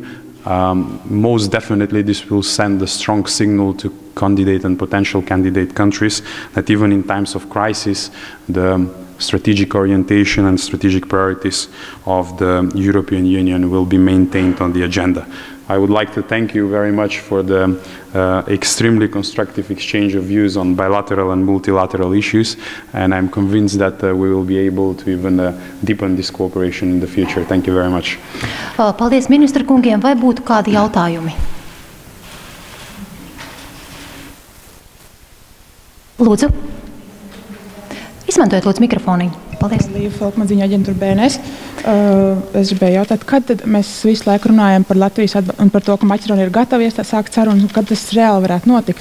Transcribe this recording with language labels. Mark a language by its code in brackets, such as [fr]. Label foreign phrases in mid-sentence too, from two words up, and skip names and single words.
[en] Most definitely this will send a strong signal to candidate and potential candidate countries that even in times of crisis, the strategic orientation and strategic priorities of the European Union will be maintained on the agenda. I would like to thank you very much for the extremely constructive exchange of views on bilateral and multilateral issues, and I'm convinced that we will be able to even deepen this cooperation in the future. Thank you very much. [lv] Paldies ministra kungiem. Vai būtu kādi jautājumi? Lūdzu. Izmantojiet lūdzu mikrofoniņu. Paldies. Līva Falkmadziņa, aģentūra BNS. Es gribēju jautāt, kad tad mēs visu laiku runājam par Latvijas un par to, ka Maķedonija ir gatava sākt sarunas, un kad tas reāli varētu notikt?